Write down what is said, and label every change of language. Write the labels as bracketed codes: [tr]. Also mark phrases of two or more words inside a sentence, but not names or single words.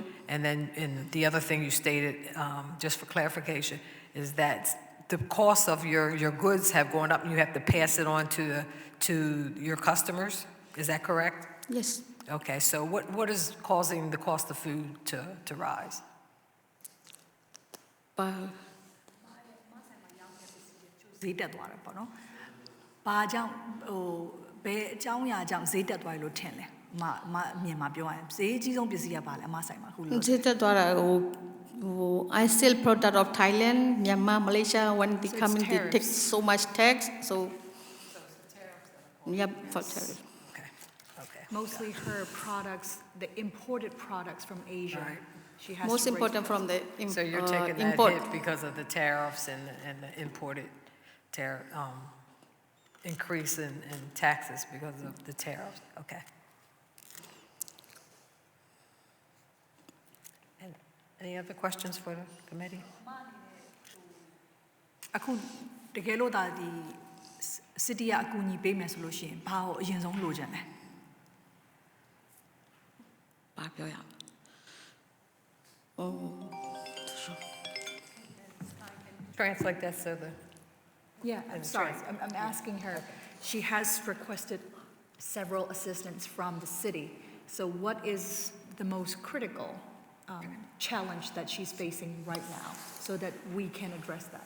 [en] And then the other thing you stated, just for clarification, is that the cost of your goods have gone up, and you have to pass it on to your customers. Is that correct? Yes. Okay, so what is causing the cost of food to rise? But [my] ဈေးတက်သွားတယ်ပေါ့နော်။ဘာကြောင့်ဘယ်အကြောင်းအရာကြောင့်ဈေးတက်သွားလို့ထင်လဲ။အမြင်မှာပြောရရင်ဈေးအကြီးဆုံးပစ္စည်းကဘာလဲအမဆိုင်မှာခုလို့ ဈေးတက်သွားတာ [en] I sell product of Thailand, Myanmar, Malaysia. When they come in, they take so much tax. So yep, for tariff. Okay. Mostly her products, the imported products from Asia. Right. She has Most to important from the So you're taking that import. hit because of the tariffs and the imported increase in taxes because of the tariffs. Okay. And any other questions for the committee? [my] အခုတကယ်လို့ဒါဒီ city ကအကူအညီပေးမယ်ဆိုလို့ရှိရင်ဘာကိုအရင်ဆုံးလိုချင်လဲ ဘာပြောရအောင် [en] Translate that so the Yeah, I'm sorry, I'm asking her, she has requested several assistants from the city. So what is the most critical challenge that she's facing right now so that we can address that?